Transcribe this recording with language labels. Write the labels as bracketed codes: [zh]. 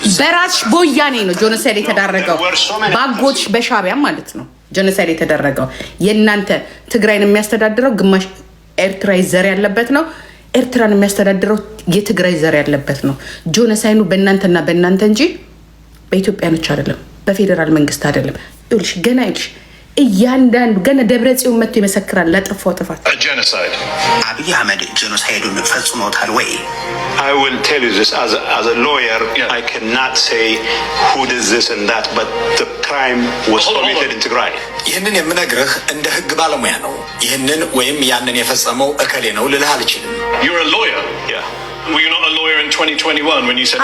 [am] በራስሽ በወያኔ ነው ጄኖሳይድ የተደረገው፣ ባጎች በሻቢያ ማለት ነው ጄኖሳይድ የተደረገው። የእናንተ ትግራይን የሚያስተዳድረው ግማሽ ኤርትራዊ ዘር ያለበት ነው። ኤርትራን የሚያስተዳድረው የትግራይ ዘር ያለበት ነው። ጄኖሳይዱ በእናንተና በእናንተ እንጂ በኢትዮጵያኖች አይደለም፣ በፌዴራል መንግስት አይደለም። ይኸውልሽ ገና ይኸውልሽ እያንዳንዱ ገና ደብረጽዮን መጥቶ ይመሰክራል ለጠፋው ጥፋት። አብይ አህመድ ጄኖሳይዱን ፈጽሞታል ወይ? [en] I will tell you this as a lawyer. I cannot say who did this and that, but the crime was committed in Tigray. [am] ይህንን የምነግርህ እንደ ህግ ባለሙያ ነው። ይህንን ወይም ያንን የፈጸመው እከሌ ነው ልልህ አልችልም። [en] You're a lawyer. Yeah. Were you not a lawyer in 2021 when you said